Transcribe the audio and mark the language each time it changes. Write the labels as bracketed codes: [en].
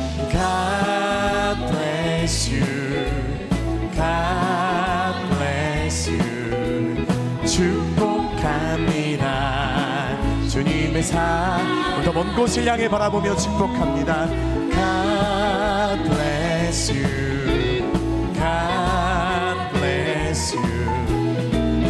[en] God bless you, God bless you. [ko] 축복합니다. 주님의 오늘도 먼 곳을 향해 바라보며 축복합니다. [en] God bless you, God bless you.